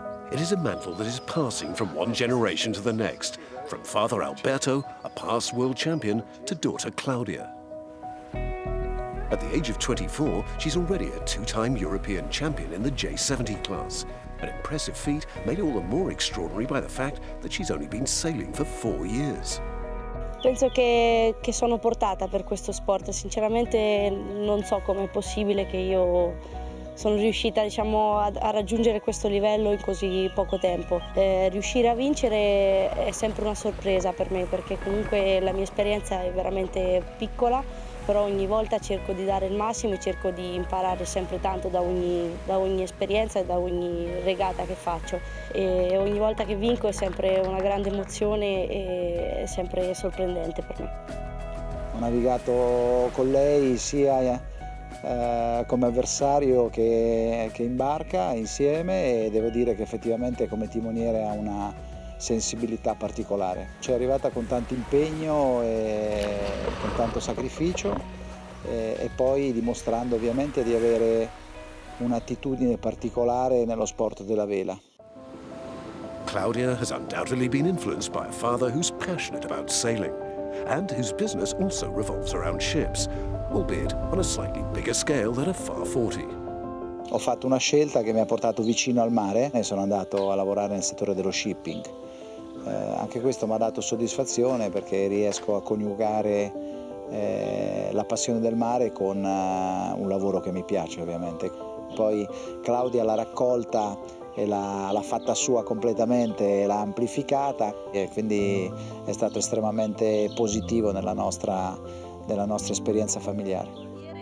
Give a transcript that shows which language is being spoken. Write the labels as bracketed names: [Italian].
[English] It is a mantle that is passing from one generation to the next, from father Alberto, a past world champion, to daughter Claudia. At the age of 24, she's already a two-time European champion in the J70 class, an impressive feat made all the more extraordinary by the fact that she's only been sailing for 4 years. [Italian] Penso che sono portata per questo sport, sinceramente non so com'è possibile che io sono riuscita, diciamo, a raggiungere questo livello in così poco tempo. Riuscire a vincere è sempre una sorpresa per me, perché comunque la mia esperienza è veramente piccola, però ogni volta cerco di dare il massimo e cerco di imparare sempre tanto da ogni esperienza e da ogni regata che faccio. E ogni volta che vinco è sempre una grande emozione e è sempre sorprendente per me. Ho navigato con lei sia come avversario che in barca insieme, e devo dire che effettivamente come timoniere ha una sensibilità particolare. Ci è arrivata con tanto impegno e con tanto sacrificio, e poi dimostrando ovviamente di avere un'attitudine particolare nello sport della vela. [English] Claudia has undoubtedly been influenced by a father who's passionate about sailing and whose business also revolves around ships, albeit on a slightly bigger scale than a Farr 40. [Italian] Ho fatto una scelta che mi ha portato vicino al mare e sono andato a lavorare nel settore dello shipping. Anche questo mi ha dato soddisfazione, perché riesco a coniugare la passione del mare con un lavoro che mi piace, ovviamente. Poi Claudia l'ha raccolta e l'ha fatta sua completamente, l'ha amplificata, e quindi è stato estremamente positivo nella nostra esperienza familiare.